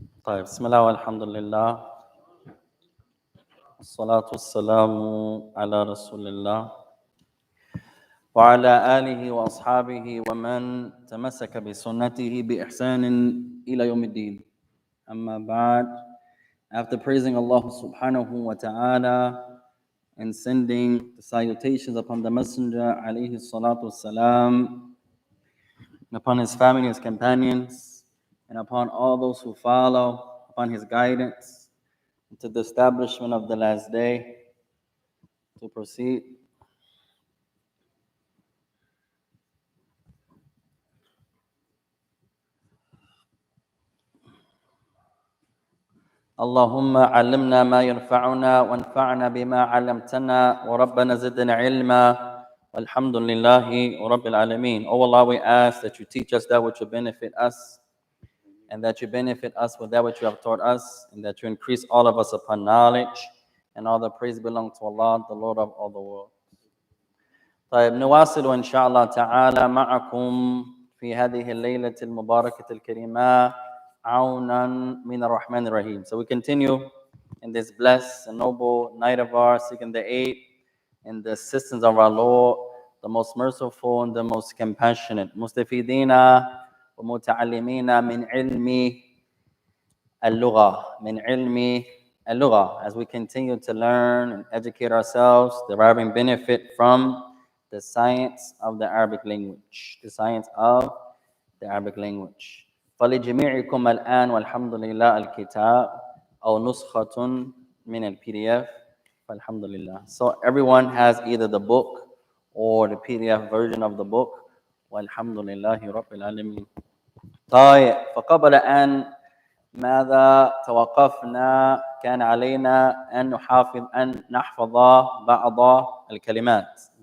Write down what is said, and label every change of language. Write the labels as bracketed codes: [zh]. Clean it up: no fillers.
[ar] طيب, بسم الله والحمد لله والصلاة والسلام على رسول الله وعلى آله وأصحابه ومن تمسك بسنته بإحسان إلى يوم الدين. أما بعد, [en] after praising Allah subhanahu wa ta'ala and sending the salutations upon the Messenger alayhi salatu wassalam, and upon his family, his companions, and upon all those who follow upon his guidance to the establishment of the last day, to proceed. [ar] اللهم علمنا ما ينفعنا وانفعنا بما علمتنا وربنا زدنا علما والحمد لله رب العالمين. [en] Oh Allah, we ask that you teach us that which will benefit us, and that you benefit us with that which you have taught us, and that you increase all of us upon knowledge, and all the praise belongs to Allah, the Lord of all the world. [ar] طيب, نواصل إن شاء الله تعالى معكم في هذه الليلة المباركة الكريمة عونا من الرحمن الرحيم. [en] So we continue in this blessed and noble night of ours, seeking the aid and the assistance of our Lord, the most merciful and the most compassionate. [ar] مستفيدين ومتعلمين من علم اللغة [en] من علم اللغة, as we continue to learn and educate ourselves, deriving benefit from the science of the Arabic language. The science of the Arabic language. [ar] فلجميعكم الآن والحمد لله الكتاب أو نسخة من الPDF. فالحمد لله. [en] So everyone has either the book or the PDF version of the book. [ar] والحمد لله رب العالمين. طيب, فقبل أن ماذا توقفنا كان علينا أن نحفظ بعض الكلمات.